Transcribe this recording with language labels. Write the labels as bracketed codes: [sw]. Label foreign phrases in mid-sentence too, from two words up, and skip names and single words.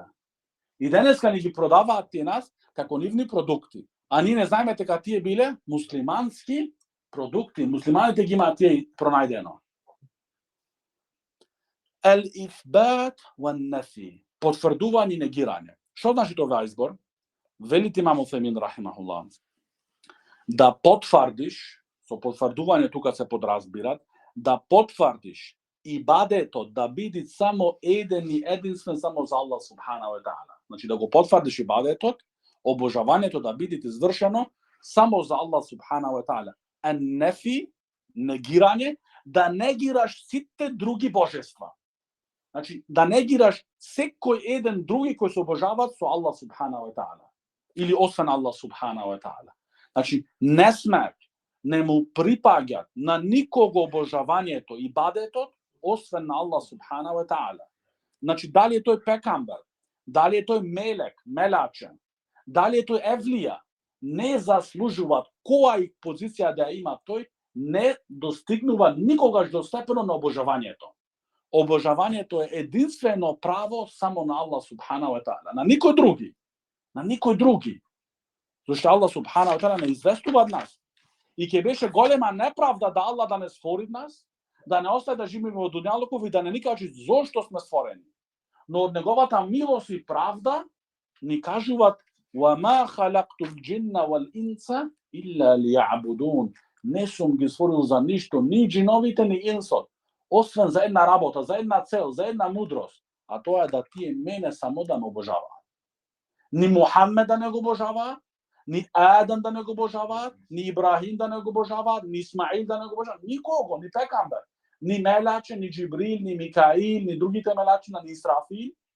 [mk] И денеска ни ги продаваат тие нас како нивни продукти, а ние не знаеме дека тие биле муслимански продукти, муслиманите ги имаат тие пронајдено. [ar] الإثبات والنفي, [mk] потврдување и негирање. Што значи тоа избор? Вели имамов Емин рахимахуллах, да потврдиш, со потврдување тука се подразбират, da potvrdiš ibadetот da биде само еден и единствен само за Аллах [ar] سبحانه وتعالى. [mk] Значи да го потврдиш ибадетот, обожавањето да биде извршено само за Аллах [ar] سبحانه وتعالى. [mk] Нефи, негирање, да негираш сите други божества. Значи да негираш секој еден други кој се обожаваат со Аллах [ar] سبحانه وتعالى [mk] или освен Аллах [ar] سبحانه وتعالى. [mk] Значи не смеат, не му припаѓат на никого обожавањето и ибадетот освен на Аллах [ar] سبحانه وتعالى. [mk] Значи дали е тој пекамбер, дали е тој мелек, мелачен, дали е тој евлија, не заслужуваат која и позиција да има тој, не достигнува никогаш до степено на обожавањето. Обожавањето е единствено право само на Аллах [ar] سبحانه وتعالى, [mk] на никој други. На никој други. Зашто Аллах [ar] سبحانه وتعالى [mk] не известува нас. И ќе беше голема неправда да Аллах да не створи нас, да не остави да живееме во дуњалуков и да не ни каже зошто сме створени. Но од неговата милост и правда ни кажуваат [ar] وَمَا خَلَقْتُ الْجِنَّ وَالْإِنسَ إِلَّا لِيَعْبُدُونَ. [mk] Не сум ги створил за ништо, ни джиновите, ни инсот, освен за една работа, за една цел, за една мудрост, а тоа е да тие мене само да ме обожаваат. Ни Мухаммед да не го обожаваат, ни Адам да не го обожаваат, ни Ибрахим да не го обожаваат, ни Исмаил да не го обожаваат, никого, ни пекамбер, ни Мелаче, ни Джибрил, ни Микаил, ни другите мелачи, ни Исрафил.